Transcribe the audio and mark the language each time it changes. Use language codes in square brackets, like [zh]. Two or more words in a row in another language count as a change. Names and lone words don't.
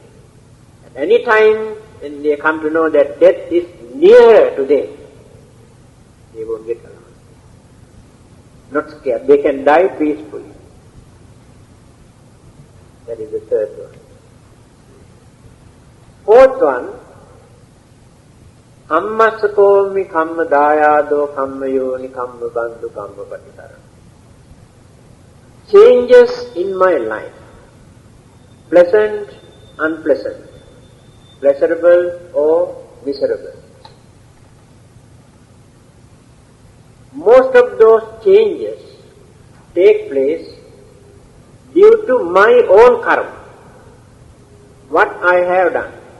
[en] At any time when they come to know that death is nearer to them, they won't get alarmed. Not scared. They can die peacefully. That is the third one. Fourth one, [pi] Hammasakomi kamma dayado kamma yoni kamma bandhu kamma patitara. [en] Changes in my life, pleasant, unpleasant, pleasurable or miserable. Most of those changes take place due to my own karma, what I have done.